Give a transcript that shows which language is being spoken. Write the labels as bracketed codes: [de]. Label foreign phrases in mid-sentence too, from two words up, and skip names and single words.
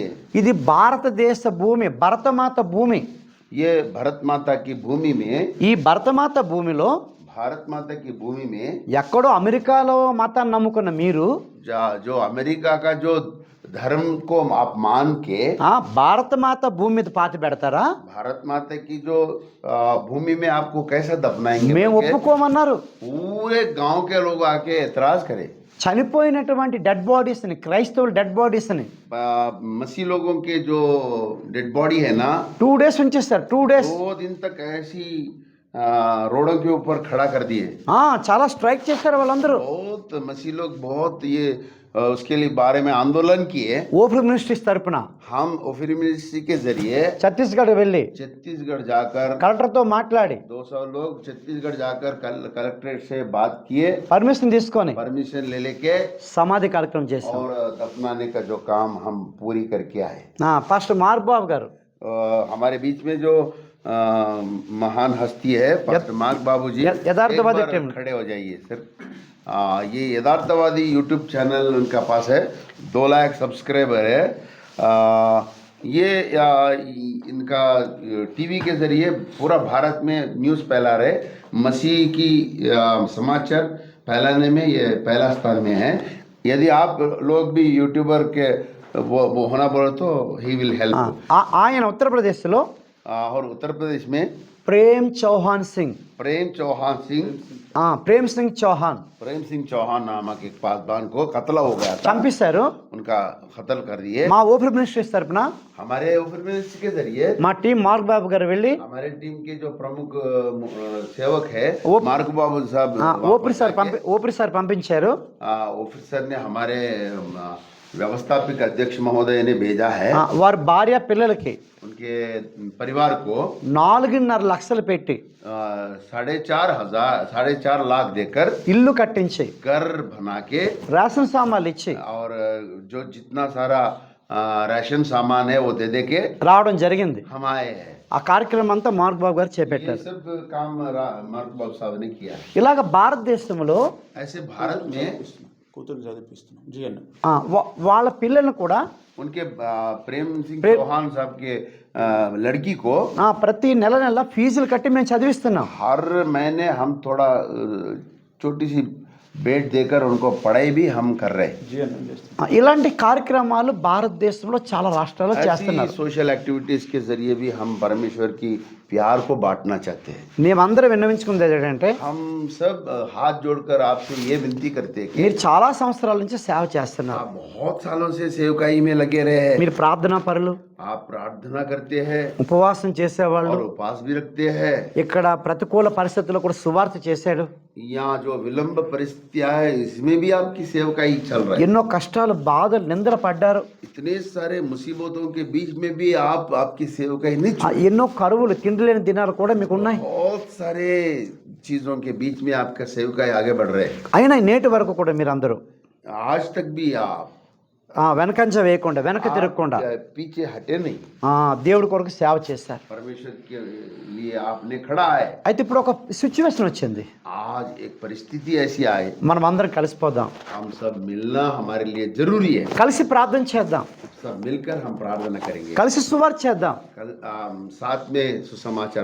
[te] ఇది భారతదేశ భూమి, భరతమాత భూమి. [hi] ये भारत माता की भूमि में, [te] ఈ భరతమాత భూమిలో [hi] भारत माता की भूमि में [te] ఎక్కడో అమెరికాలో మతాన్ని నమ్ముకున్న మీరు, [hi] जो अमेरिका का जो धर्म को आप मान के [te] భారతమాత భూమి మీద పాతి పెడతారా? [hi] भारत माता की जो भूमि में आपको कैसा दफनाएंगे? [te] మేము ఒప్పుకోమన్నారు. [hi] पूरे गांव के लोग आके एतराज करे। [te] చనిపోయినటువంటి [en] dead bodiesni, [te] క్రైస్తవుల [en] dead bodiesni [hi] मसीह लोगों के जो [en] dead body [hi] है ना, [te] 2 days ఉంచేస్తారు. 2 days [hi] 2 दिन तक ऐसी रोडों के ऊपर खड़ा कर दिए। [te] చాలా స్ట్రైక్ చేశారు వాళ్ళందరూ. [hi] बहुत मसीह लोग बहुत ये उसके लिए बारे में आंदोलन किए। [te] ఓపెన్ మినిస్ట్రీస్ తరపున [hi] हम ओफिर मिनिस्ट्री के जरिए [te] ఛత్తీస్గఢ్ వెళ్ళి [hi] छत्तीसगढ़ जाकर [te] కలెక్టర్తో మాట్లాడి [hi] 200 लोग छत्तीसगढ़ जाकर कलेक्ट्रेट से बात किए, [te] పర్మిషన్ తీసుకొని [hi] परमिशन ले लेके [te] సమాధి కార్యక్రమం చేశాం. [hi] और दफनाने का जो काम हम पूरी करके आए। [te] పాస్టర్ మార్బాబు గారు [hi] हमारे बीच में जो महान हस्ती है पास्टर मार्क बाबू जी, यथार्थवादी एक बार टीम। खड़े हो जाइए सर। ये यथार्थवादी [en] YouTube channel [hi] उनका पास है, 2 लाख सब्सक्राइबर है। ये इनका टीवी के जरिए पूरा भारत में न्यूज़ फैला रहे, मसीह की समाचार फैलाने में ये पहला स्थान में है। यदि आप लोग भी यूट्यूबर के वो होना बोले तो [en] he will help. [te] ఆయన ఉత్తరప్రదేశ్లో [hi] और उत्तर प्रदेश में [te] ప్రేమ్ చౌహాన్ సింగ్ [hi] प्रेम चौहान सिंह [te] ప్రేమ్ సింగ్ చౌహాన్ [hi] प्रेम सिंह चौहान नामक एक पासवान को कत्ल हो गया था, [te] చంపేశారు. [hi] उनका कत्ल कर दिए। [te] మా ఓపెన్ మినిస్ట్రీస్ తరపున [hi] हमारे ओपन मिनिस्ट्री के जरिए [te] మా టీం మార్క్ బాబు గారు వెళ్ళి [hi] हमारे टीम के जो प्रमुख सेवक है वो- मार्क बाबू साहब [te] ఓపిరి సార్ పంపించారు. [hi] ऑफिसर ने हमारे व्यवस्थापक अध्यक्ष महोदय ने भेजा है। [te] వారి భార్య పిల్లలకి [hi] उनके परिवार को [te] 4.5 లక్షలు పెట్టి [hi] 4.5 लाख देकर [te] ఇల్లు కట్టించి [hi] घर बना के [te] రేషన్ సామాన్లు ఇచ్చి [hi] और जो जितना सारा राशन सामान है वो दे के [te] రావడం జరిగింది. [hi] हम आए हैं। [te] ఆ కార్యక్రమం అంతా మార్క్ బాబు గారు [hi] ये [te] చేపట్టారు. [hi] सब काम मार्क बाबू साहब ने किया। [te] ఇలాగ భారతదేశంలో [hi] ऐसे भारत में [te] వాళ్ళ పిల్లలను కూడా [hi] उनके प्रेम सिंह चौहान साहब के लड़की को [te] ప్రతి నెల ఫీజులు కట్టి మేము చదివిస్తున్నాం. [hi] हर महीने हम थोड़ा छोटी सी भेंट देकर उनको पढ़ाई भी हम कर रहे हैं। [te] ఇలాంటి కార్యక్రమాలు భారతదేశంలో చాలా రాష్ట్రాల్లో [hi] ऐसी [te] చేస్తున్నారు. [en] social activities [hi] के जरिए भी हम परमेश्वर की प्यार को बांटना चाहते हैं। [te] మేమందరం విన్నవించుకునేది ఏంటంటే [hi] हम सब हाथ जोड़कर आपसे ये विनती करते हैं कि [te] మీరు చాలా సంవత్సరాల నుంచి సేవ చేస్తున్నారు. [hi] आप बहुत सालों से सेवकाई में लगे रहे हैं। [te] మీరు ప్రార్థనా పరులు, [hi] आप प्रार्थना करते हैं [te] ఉపవాసం చేసేవాళ్ళు, [hi] और उपवास भी रखते हैं। [te] ఇక్కడ ప్రతికూల పరిస్థితుల్లో కూడా సువార్త చేశాడు. [hi] यहाँ जो विलंब परिस्थितियां है इसमें भी आपकी सेवकाई चल रहा है। [te] ఎన్నో కష్టాలు, బాధలు, నిందలు పడ్డారు. [hi] इतने सारे मुसीबतों के बीच में भी आपकी सेवकाई नहीं [te] ఎన్నో కరువులు, తిండి లేని దినాలు కూడా మీకు ఉన్నాయి. [hi] बहुत सारे चीजों के बीच में आपका सेवकाई आगे बढ़ रहे हैं। [te] అయినా నేటి వరకు కూడా మీరు అందరూ [hi] आज तक भी आप [te] వెనకంజ వేయకుండా, వెనక తిరగకుండా [hi] पीछे हटे नहीं, [te] దేవుడి కొరకు సేవ చేశారు. [hi] परमेश्वर के लिए आपने खड़ा है। [te] అయితే ఇప్పుడు ఒక సిచ్యువేషన్ వచ్చింది. [hi] आज एक परिस्थिति ऐसी आए, [te] మనం అందరం కలిసిపోదాం, [hi] हम सब मिलना हमारे लिए जरूरी है। [te] కలిసి ప్రార్థన చేద్దాం, [hi] सब मिलकर हम प्रार्थना करेंगे, [te] కలిసి సువార్త చేద్దాం, [hi] कल साथ में सुसमाचार